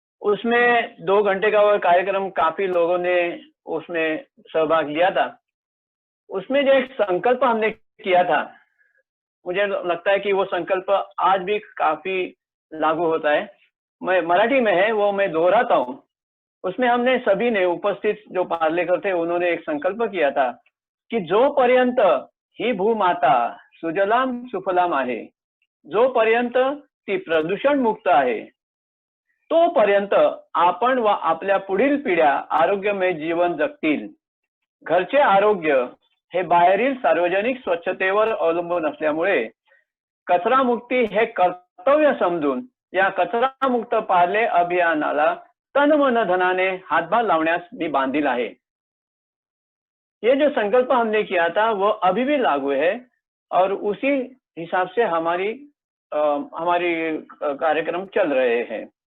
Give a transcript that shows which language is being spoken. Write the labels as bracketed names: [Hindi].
[Hindi] उसमें 2 घंटे का वो कार्यक्रम, काफी लोगों ने उसमें सहभाग लिया था। उसमें जो एक संकल्प हमने किया था, मुझे लगता है कि वो संकल्प आज भी काफी लागू होता है। मैं मराठी में है, वो मैं दोहराता हूँ। उसमें हमने सभी ने, उपस्थित जो पार्लेकर थे, उन्होंने एक संकल्प किया था कि [Marathi] जोपर्यंत ही भूमाता सुजलाम सुफलाम आहे, जोपर्यंत ती प्रदूषण मुक्त आहे, तोपर्यंत आपण व आपल्या पुढील पिढ्या आरोग्यमय जीवन जगतील। घरचे आरोग्य हे बाहेरील सार्वजनिक स्वच्छतेवर अवलंबून असल्यामुळे कचरा मुक्ती हे कर्तव्य समजून या कचरा मुक्त पार्ले अभियानाला तन मन धनाने हातभार लावण्यास मी बांधील आहे। [Hindi] ये जो संकल्प हमने किया था वो अभी भी लागू है। और उसी हिसाब से हमारी कार्यक्रम चल रहे हैं।